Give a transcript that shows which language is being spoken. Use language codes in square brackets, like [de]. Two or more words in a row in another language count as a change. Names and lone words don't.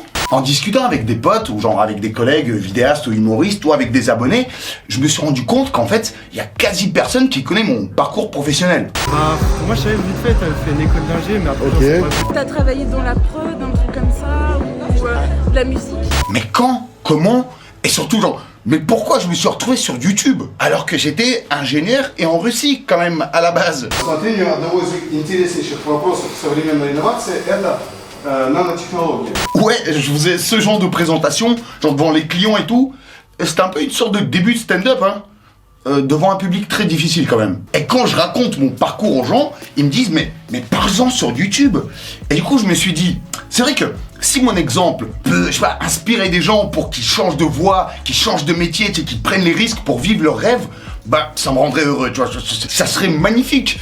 [fr] En discutant avec des potes, ou genre avec des collègues vidéastes ou humoristes, ou avec des abonnés, je me suis rendu compte qu'en fait, il y a quasi personne qui connaît mon parcours professionnel. Moi je savais vite fait, t'avais fait une école d'ingé, mais après j'en sais pas. T'as travaillé dans la prod, un truc comme ça, ou de la musique? Mais quand? Comment? Et surtout genre, mais pourquoi je me suis retrouvé sur YouTube alors que j'étais ingénieur et en Russie quand même à la base? [ru] Смотри, одного из интереснейших вопросов современной инновации – это nanotechnologie. [fr] Ouais, je faisais ce genre de présentation, genre devant les clients et tout. C'était un peu une sorte de début de stand-up, hein. Devant un public très difficile quand même. Et quand je raconte mon parcours aux gens, ils me disent mais parle-en sur YouTube. Et du coup je me suis dit, c'est vrai que si mon exemple peut, je sais pas, inspirer des gens pour qu'ils changent de voie, qu'ils changent de métier, tu sais, qu'ils prennent les risques pour vivre leurs rêves, bah ça me rendrait heureux, tu vois, ça serait magnifique.